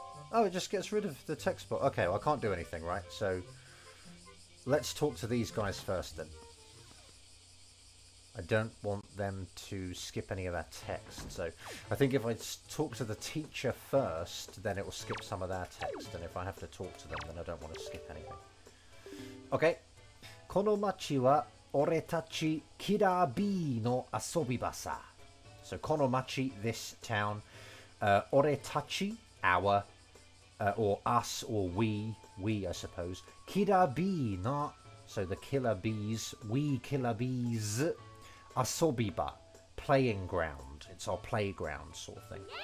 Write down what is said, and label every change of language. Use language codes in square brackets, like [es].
[en] Oh, it just gets rid of the text box. Okay, well, I can't do anything, right? So, let's talk to these guys first, then. I don't want them to skip any of that text. So, I think if I talk to the teacher first, then it will skip some of their text. And if I have to talk to them, then I don't want to skip anything. Okay. [ja] この町は俺たちキラビーの遊び場さ. [en] So, この町, this town. 俺たち, our. Or us, or we, I suppose. Killer bee, not so the killer bees, we killer bees. Asobiba, playing ground. It's our playground sort of thing.